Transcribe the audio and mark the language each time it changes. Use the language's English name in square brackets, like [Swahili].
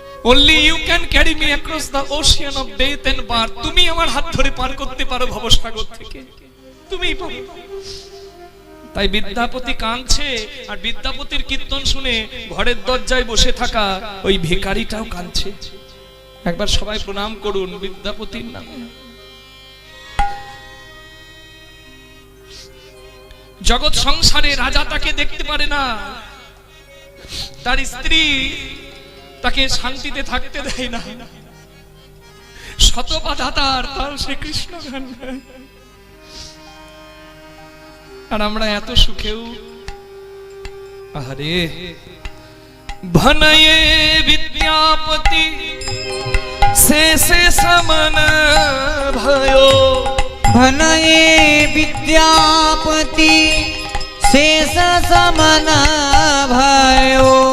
[English] Only you can carry me across the ocean of death and birth. [Bangla] তুমি আমার হাত ধরে পার করতে পারো ভবসাগর থেকে, তুমিই পারো। তাই বিদ্যাপতি কাঁদছে, আর বিদ্যাপতির কীর্তন শুনে ঘরের দরজায় বসে থাকা ওই ভিখারিটাও কাঁদছে। একবার সবাই প্রণাম করুন বিদ্যাপতির নামে। জগৎ সংসারে রাজা তাকে দেখতে পারে না, তার স্ত্রী তাকে শান্তিতে থাকতে দেয় না, শত বাধা তার সে কৃষ্ণ গান গায়। আর আমরা এত সুখেও, আরে [Maithili] ভনয়ে বিদ্যাপতি শেষে সমন भयो, भनये विद्यापति शेष समन भयो।